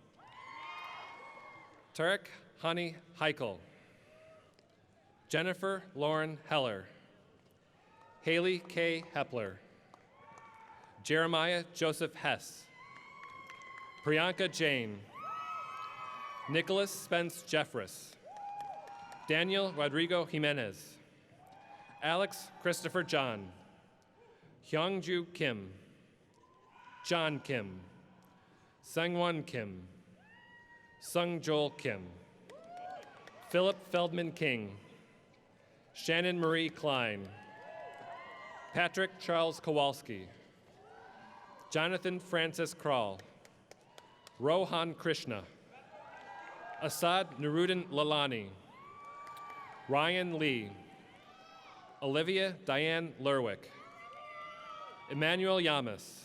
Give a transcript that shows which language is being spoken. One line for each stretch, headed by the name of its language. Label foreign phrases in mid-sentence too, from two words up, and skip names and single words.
English: Tarek Hani Heikel, Jennifer Lauren Heller, Haley K. Hepler, Jeremiah Joseph Hess, Priyanka Jain, Nicholas Spence Jeffress, Daniel Rodrigo Jimenez, Alex Christopher John, Hyungju Kim, John Kim, Sangwon Kim, Sung Joel Kim, Philip Feldman King, Shannon Marie Klein, Patrick Charles Kowalski, Jonathan Francis Krall, Rohan Krishna, Asad Nuruddin Lalani, Ryan Lee, Olivia Diane Lerwick, Emmanuel Yamas,